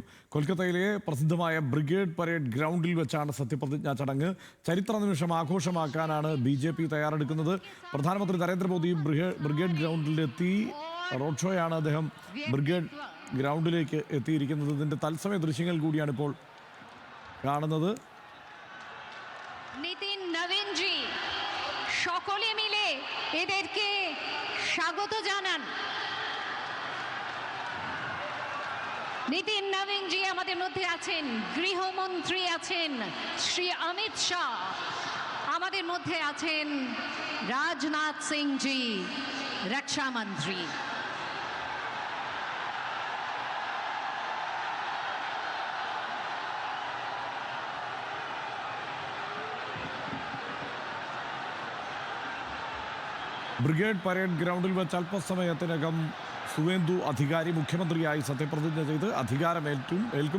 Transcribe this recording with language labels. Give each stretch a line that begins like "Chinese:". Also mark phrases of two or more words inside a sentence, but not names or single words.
Malayalam: കൊൽക്കത്തയിലെ പ്രസിദ്ധമായ ബ്രിഗേഡ് പരേഡ് ഗ്രൗണ്ടിൽ വെച്ചാണ് സത്യപ്രതിജ്ഞാ ചടങ്ങ്. ചരിത്ര നിമിഷം ആഘോഷമാക്കാനാണ് ബി.ജെ.പി. തയ്യാറെടുക്കുന്നത്. പ്രധാനമന്ത്രി നരേന്ദ്രമോദി ബ്രിഗേഡ് ഗ്രൗണ്ടിലെത്തി. റോഡ് ഷോയാണ് അദ്ദേഹം ബ്രിഗേഡ് ഗ്രൗണ്ടിലേക്ക് എത്തിയിരിക്കുന്നത്. ഇതിന്റെ തത്സമയ ദൃശ്യങ്ങൾ കൂടിയാണ് ഇപ്പോൾ കാണുന്നത്.
Bangla: নিতিন নবীনজি সকলে মিলে এদেরকে স্বাগত জানান। নিতিন নবীনজি আমাদের মধ্যে আছেন, গৃহমন্ত্রী আছেন শ্রী অমিত শাহ, আমাদের মধ্যে আছেন রাজনাথ সিংজি রক্ষামন্ত্রী।
Malayalam: ബ്രിഗേഡ് പരേഡ് ഗ്രൗണ്ടിൽ വെച്ച് അല്പസമയത്തിനകം സുവേന്ദു അധികാരി മുഖ്യമന്ത്രിയായി സത്യപ്രതിജ്ഞ ചെയ്ത് അധികാരമേൽക്കും.